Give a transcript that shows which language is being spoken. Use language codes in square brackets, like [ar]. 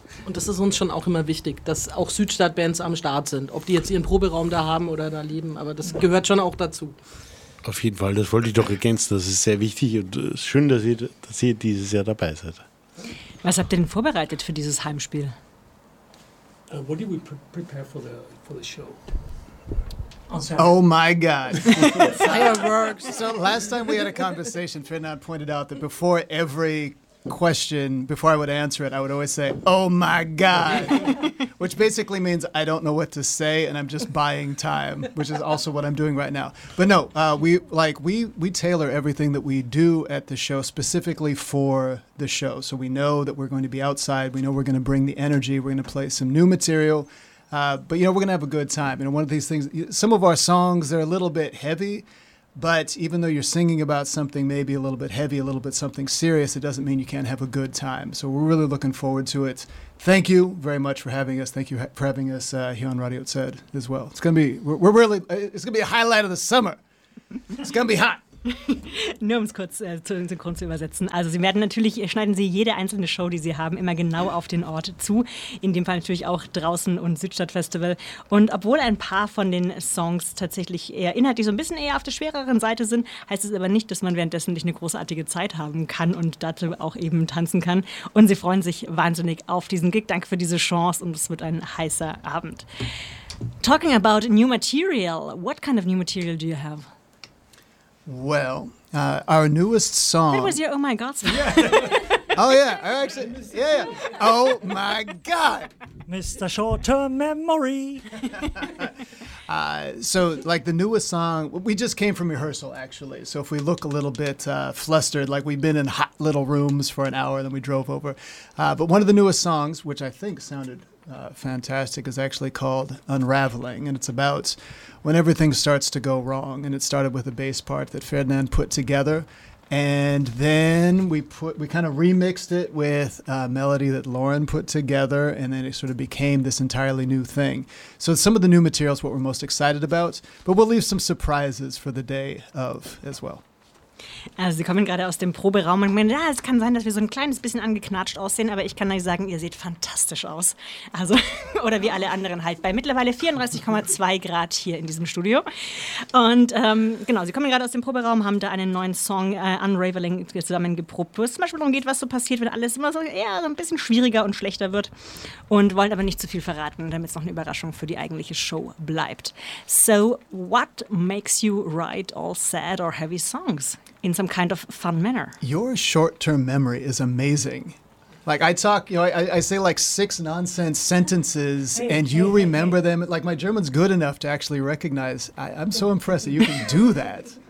[de] Und das ist uns schon auch immer wichtig, dass auch Südstadtbands am Start sind. Ob die jetzt ihren Proberaum da haben oder da leben, aber das gehört schon auch dazu. Auf jeden Fall, das wollte ich doch ergänzen. Das ist sehr wichtig und es ist schön, dass ihr dieses Jahr dabei seid. Was habt ihr denn vorbereitet für dieses Heimspiel? [en] What did we prepare for the show? Oh my God. Fireworks. So last time we had a conversation, Fernand pointed out that before every question, before I would answer it, I would always say, oh my God. Which basically means I don't know what to say and I'm just buying time, which is also what I'm doing right now. But no, we tailor everything that we do at the show specifically for the show. So we know that we're going to be outside. We know we're going to bring the energy. We're going to play some new material. But, you know, we're going to have a good time. You know, one of these things, some of our songs, they're a little bit heavy. But even though you're singing about something maybe a little bit heavy, a little bit something serious, it doesn't mean you can't have a good time. So we're really looking forward to it. Thank you very much for having us. Thank you for having us here on Radio Z as well. It's going to be, it's going to be a highlight of the summer. It's going to be hot. [de] Nur um es kurz zu den Synchron zu übersetzen. Also Sie werden natürlich, schneiden Sie jede einzelne Show, die Sie haben, immer genau auf den Ort zu. In dem Fall natürlich auch draußen und Südstadtfestival. Und obwohl ein paar von den Songs tatsächlich eher inhaltlich so ein bisschen eher auf der schwereren Seite sind, heißt es aber nicht, dass man währenddessen nicht eine großartige Zeit haben kann und dazu auch eben tanzen kann. Und Sie freuen sich wahnsinnig auf diesen Gig. Danke für diese Chance und es wird ein heißer Abend. [en] Talking about new material, what kind of new material do you have? Well, our newest song. That was your Oh My God song. Yeah. Oh, yeah. Yeah. Oh My God. Mr. Short-Term Memory. So, the newest song, we just came from rehearsal, actually. So if we look a little bit flustered, like we've been in hot little rooms for an hour, then we drove over. But one of the newest songs, which I think sounded fantastic, is actually called Unraveling, and it's about when everything starts to go wrong. And it started with a bass part that Ferdinand put together, and then we kind of remixed it with a melody that Lauren put together, and then it sort of became this entirely new thing. So some of the new material is what we're most excited about, but we'll leave some surprises for the day of as well. [de] Also Sie kommen gerade aus dem Proberaum und meinen, ja, es kann sein, dass wir so ein kleines bisschen angeknatscht aussehen, aber ich kann euch sagen, ihr seht fantastisch aus. Also, oder wie alle anderen halt, bei mittlerweile 34,2 Grad hier in diesem Studio. Und genau, Sie kommen gerade aus dem Proberaum, haben da einen neuen Song, Unraveling, zusammen geprobt, wo es zum Beispiel darum geht, was so passiert, wenn alles immer so eher so ein bisschen schwieriger und schlechter wird. Und wollen aber nicht zu viel verraten, damit es noch eine Überraschung für die eigentliche Show bleibt. [en] So, what makes you write all sad or heavy songs? In some kind of fun manner. Your short-term memory is amazing. Like, I talk, you know, I say like six nonsense sentences, them. Like, my German's good enough to actually recognize. I'm so impressed that you can do that.